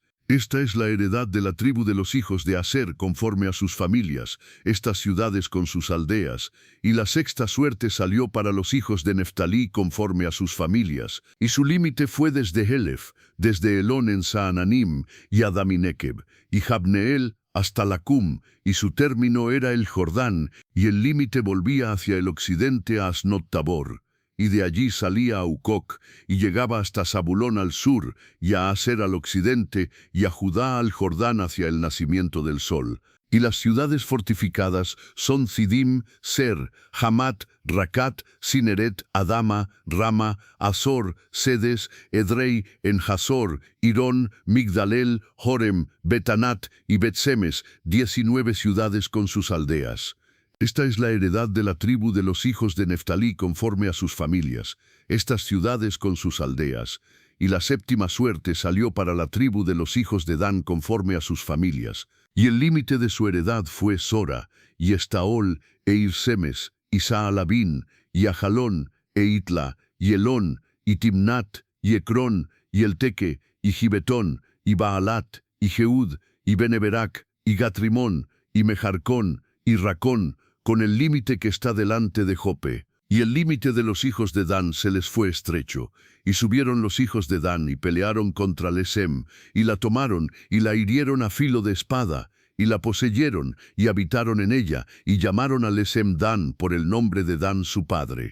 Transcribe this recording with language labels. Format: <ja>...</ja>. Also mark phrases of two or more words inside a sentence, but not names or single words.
<es>Esta es la heredad de la tribu de los hijos de Aser conforme a sus familias, estas ciudades con sus aldeas, y la sexta suerte salió para los hijos de Neftalí conforme a sus familias, y su límite fue desde Helef, desde Elón en Saananim, y Adaminekeb, y Jabneel, hasta Lacum, y su término era el Jordán, y el límite volvía hacia el occidente a Asnot Tabor. Y de allí salía a Ucoc, y llegaba hasta Zabulón al sur, y a Aser al occidente, y a Judá al Jordán hacia el nacimiento del sol. Y las ciudades fortificadas son Sidim, Ser, Hamat, Racat, Cineret, Adama, Rama, Azor, Sedes, Edrei, Enjasor, Irón, Migdalel, Jorem, Betanat y Bet-Semes, 19 ciudades con sus aldeas. Esta es la heredad de la tribu de los hijos de Neftalí conforme a sus familias, estas ciudades con sus aldeas. Y la séptima suerte salió para la tribu de los hijos de Dan conforme a sus familias. Y el límite de su heredad fue Sora, y Estaol, e Irsemes, y Saalabín, y Ajalón, e Itla, y Elón, y Timnat, y Ecrón, y Elteque, y Gibetón, y Baalat, y Jeud, y Beneberac, y Gatrimón, y Mejarcón, y Racón, con el límite que está delante de Jope. Y el límite de los hijos de Dan se les fue estrecho, y subieron los hijos de Dan y pelearon contra Lesem, y la tomaron, y la hirieron a filo de espada, y la poseyeron, y habitaron en ella, y llamaron a Lesem Dan por el nombre de Dan su padre.</es>